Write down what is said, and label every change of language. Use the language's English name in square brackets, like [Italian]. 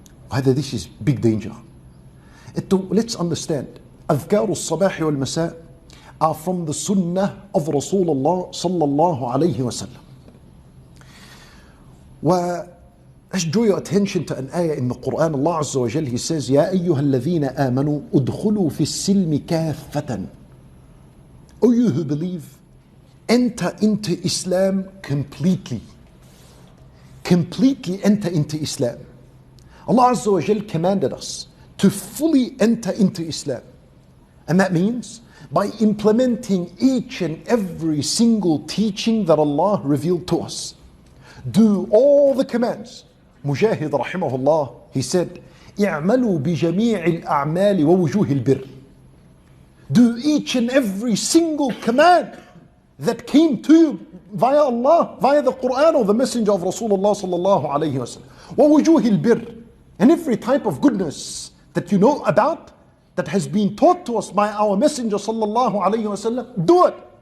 [English] Either this is big danger. Let's understand, [Arabic] أذكار الصباح والمساء [English] are from the sunnah of Rasulullah sallallahu alayhi wa sallam. Let's draw your attention to an ayah in the Quran. [Arabic] Allah Azza wa Jal, [English] He says, [Arabic] يَا أَيُّهَا الَّذِينَ آمَنُوا أُدْخُلُوا فِي السِّلْمِ كَافَّةً. [English] O you who believe, enter into Islam completely. Completely enter into Islam. Allah Azza wa Jal commanded us to fully enter into Islam. And that means by implementing each and every single teaching that Allah revealed to us. Do all the commands. [Arabic] Mujahid rahimahullah, [English] he said, [Arabic] اعملوا بجميع الأعمال ووجوه البر. [English] Do each and every single command that came to you via Allah, via the Quran or the messenger of Rasulullah sallallahu alayhi wa sallam. [Arabic] ووجوه البر. [English] And every type of goodness that you know about, that has been taught to us by our messenger sallallahu alayhi wa sallam, do it.